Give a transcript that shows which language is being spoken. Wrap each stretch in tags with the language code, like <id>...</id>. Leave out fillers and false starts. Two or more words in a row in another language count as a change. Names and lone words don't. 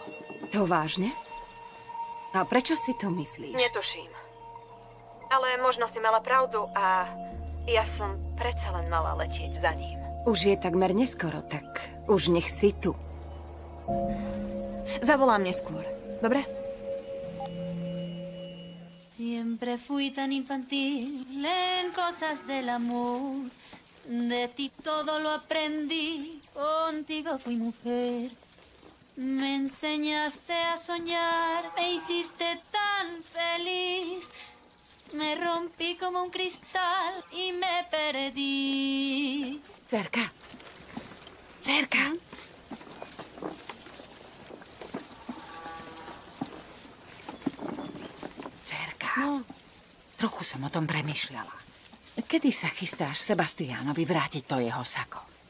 <sk>To vážne? A prečo si to myslíš? Netuším. Ale možno si mala pravdu a ja som predsa len mala letieť za ním. Už je takmer neskoro, tak už nech si tu. Zavolám neskôr, dobre?</sk> <es>Siempre fui tan infantil en cosas del amor. De ti todo lo aprendí, contigo fui mujer. Me enseñaste a soñar, me hiciste tan feliz. Me rompí como un cristal y me perdí.</es> <sk>Dcerka. Dcerka. Dcerka. No. Trochu som o tom premýšľala. Kedy sa chystáš Sebastiánovi vrátiť to jeho sako?</sk>